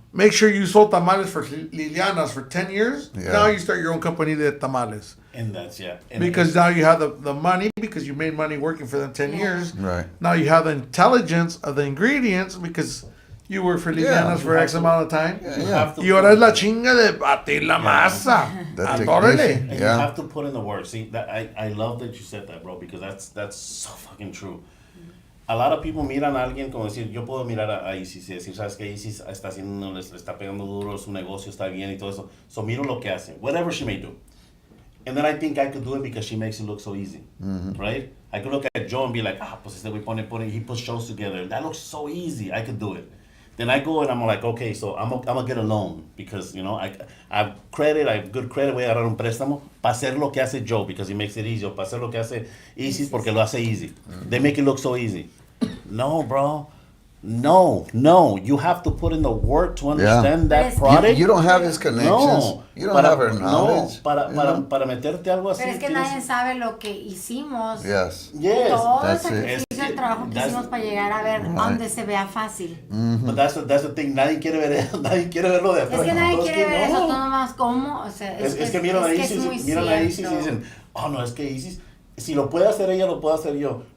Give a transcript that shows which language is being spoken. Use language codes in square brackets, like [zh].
[en] make sure you sold tamales for Lilianas for 10 years. Yeah. Now you start your own company [es] de tamales. [en] And that's And Because now you have the money, because you made money working for them 10 years. Right. Now you have the intelligence of the ingredients because you work for Lilianas for X amount of time. you have to [es] Y ahora es la chinga de batir la masa. [en] The [es] Atórele. [en] technician. And Yeah. you have to put in the work. See, that I love that you said that, bro, because that's so fucking true. a lot of people [es] miran a alguien como decir, yo puedo mirar a Isis y decir, ¿sabes qué? Isis está haciendo, le está pegando duro, su negocio está bien y todo eso. [en] So [es] miro lo que hace, [en] whatever she may do. And then I think I could do it because she makes it look so easy, right? I could look at Joe and be like, [es] pues este güey [en] he puts shows together. That looks so easy. I could do it. Then I go and I'm like, okay, so I'm gonna get a loan because, you know, I have credit, I have good credit, [es] voy a agarrar un préstamo para hacer lo que hace Joe [en] because he makes it easy, [es] o para hacer lo que hace Isis porque lo hace [en] easy. They make it look so easy. No, bro. No. You have to put in the work to understand that product. You don't have his connections. You don't have her knowledge. [es] Para meterte algo así. Pero es que nadie sabe lo que hicimos. [en] Yes. [es] Todo el [en] That's [es] sacrificio, el trabajo que hicimos para llegar a ver dónde se vea fácil. [en] But that's the thing. [es] Nadie quiere verlo de afuera. Es que nadie quiere ver eso, no. todo nomás cómo. O sea, Es que miran a Isis y dicen, no, es que Isis, si lo puede hacer ella, lo puedo hacer yo.